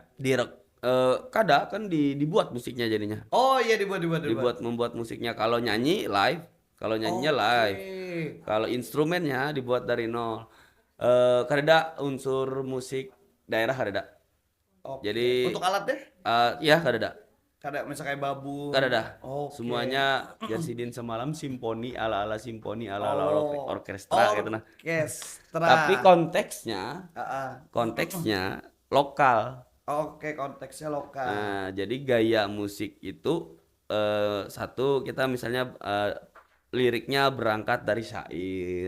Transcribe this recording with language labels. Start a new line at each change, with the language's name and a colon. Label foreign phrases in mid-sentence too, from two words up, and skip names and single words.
Indonesian: Kadang kan dibuat musiknya jadinya. Oh iya dibuat. Membuat musiknya kalau nyanyi live, kalau nyanyinya Oke. live. Kalau instrumennya dibuat dari nol. Kadeda unsur musik daerah kadeda. Oke. Jadi Untuk alatnya? ya kadeda. Ada misalnya kayak babung. Kadeda. Oke. Semuanya Jasidin semalam simponi ala-ala simponi ala-ala Oh, orkestra gitu nah. Tapi orkestra. konteksnya Ah, ah. konteksnya lokal. Oke, konteksnya lokal. Nah, jadi gaya musik itu satu kita misalnya liriknya berangkat dari syair.